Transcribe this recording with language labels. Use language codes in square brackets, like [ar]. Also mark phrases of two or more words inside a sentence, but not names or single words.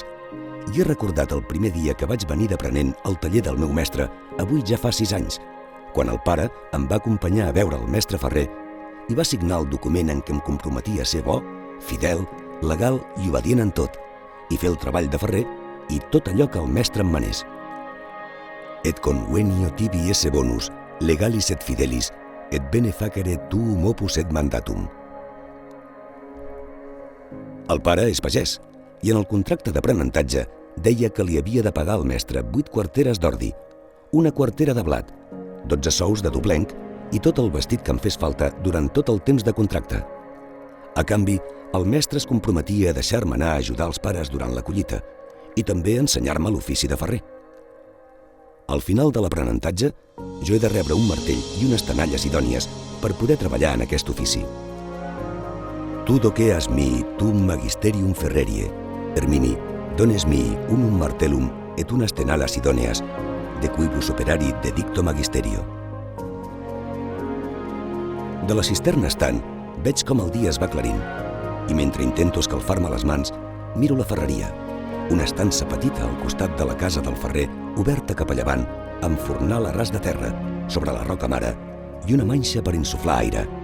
[ca] I he recordat el primer dia que vaig venir d'aprenent al taller del meu mestre, avui ja fa 6 anys, quan el pare em va acompanyar a veure el mestre ferrer i va signar el document en què em comprometia a ser bo, fidel, legal i obedient en tot, i fer el treball de ferrer i tot allò que el mestre em manés. [la] Et convenio tibi esse bonus, legalis et fidelis, et bene facere tuum opus et mandatum. [ca] El pare és pagès, i en el contracte d'aprenentatge deia que li havia de pagar al mestre 8 quarteres d'ordi, una quartera de blat, 12 sous de doblenc i tot el vestit que em fes falta durant tot el temps de contracte. A canvi, el mestre es comprometia a deixar-me anar a ajudar els pares durant la collita i també a ensenyar-me l'ofici de ferrer. Al final de l'aprenentatge, jo he de rebre un martell i unes tenalles idònies per poder treballar en aquest ofici. [la] Tu doceas mi tum magisterium ferrerie, Hermini, dones mi unum martellum et unas tenalas idóneas, de quibus operari dedicto magisterio. [ca] De la cisterna estant, veig com el dia es va aclarint, i mentre intento escalfar-me les mans, miro la ferreria, una estança petita al costat de la casa del ferrer, oberta cap a llevant, amb fornal a ras de terra, sobre la roca mare, i una manxa per insuflar aire.